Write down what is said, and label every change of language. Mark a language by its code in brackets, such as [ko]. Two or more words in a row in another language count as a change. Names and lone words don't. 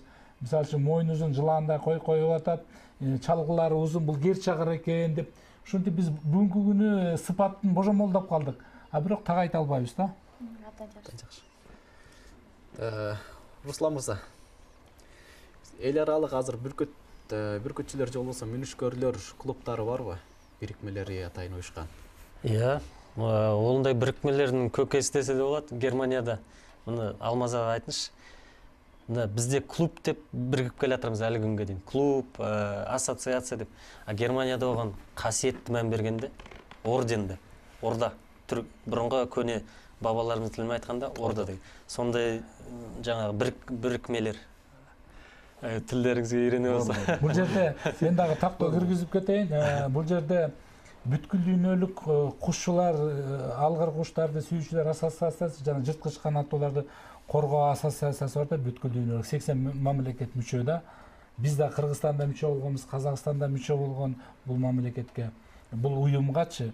[ky] Мисалы үчүн мойнузун жылаандай коюп атат. Чалгылары узун, бул гер чагыр экен деп Ошентип биз бүгүнкү күнү сыпатын божомолдоп калдык, а бирок так айта албайбыз да. Жакшы. Руслан мырза, эл аралык азыр бүркүтчүлөр же болбосо мүнүшкөрлөр клубтары барбы? Бирикмелери атайын уюшкан. [kk] Иә, ондай бірікмелердің көкесі десе де болады Германияда. Мұны Алмазаға айтыңызшы. Бізде клуб деп бірігіп келе жатырмыз әлі күнге дейін. Клуб, ассоциация деп. А Германияда оған қасиетті мән бергенде орденді. Орда. Бұрынғы көне бабаларымыз тілімен айтқанда орда деген. Сондай жаңағы бірікмелер. Тілдеріңізге үйрене болса. Бұл жерде мен дағы тақта кіргізіп кетейін. [ky] Бұл жерде бүткүл дүйнөлүк кушчулар, алгыр куштарды сүйүүчүлөр ассоциациясы жана жырткыч канаттууларды коргоо ассоциациясы бар да, бүткүл дүйнөлүк 80 мамлекет мүчө да. Биз да Кыргызстанда мүчө болгонбуз, Казакстанда мүчө болгон бул мамлекетке, бул уюмгачы.